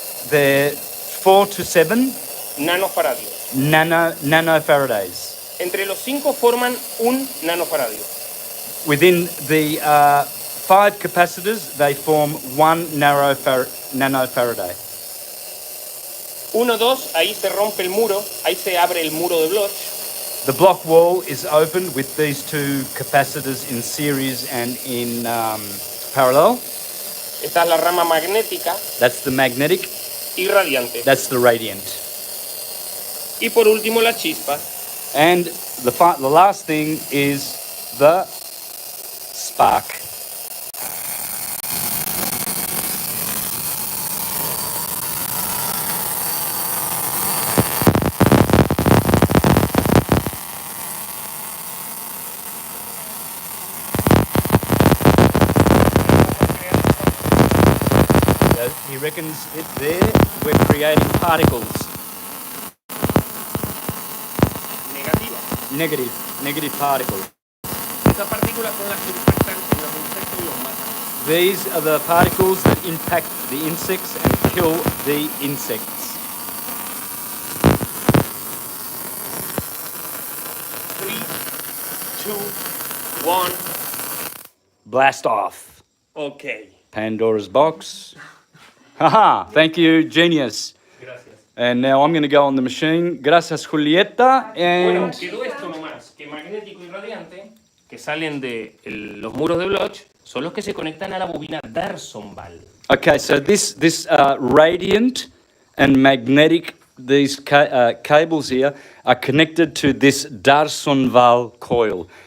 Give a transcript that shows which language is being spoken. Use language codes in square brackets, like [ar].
[en] They're 4 to 7 [es] nanofaradios. [en] nanofarads. [es] Entre los 5 forman un nanofaradio. [en] Within the 5 capacitors, they form 1 nanofaraday. [es] 1, 2, ahí se rompe el muro, ahí se abre el muro de Bloch. [en] The block wall is opened with these 2 capacitors in series and in parallel. [es] Esta es la rama magnética [en] That's the magnetic. [es] y radiante. [en] That's the radiant. [es] Y por último la chispa. [en] And the last thing is the spark. So he reckons it there, we're creating particles. Negative particles. [es] Estas partículas son las que impactan en los insectos y los matan. [en] These are the particles that impact the insects and kill the insects. 3, 2, 1. Blast off. Ok. Pandora's box. Haha, thank you, genius. [es] Gracias. [en] And now I'm going to go on the machine. [es] Gracias, Julieta. Bueno, [en] And [es] quedó esto nomás, que magnético y radiante, que salen de los muros de Bloch, son los que se conectan a la bobina Darsonval. [en] okay, so this radiant and magnetic, these cables here are connected to this Darsonval coil.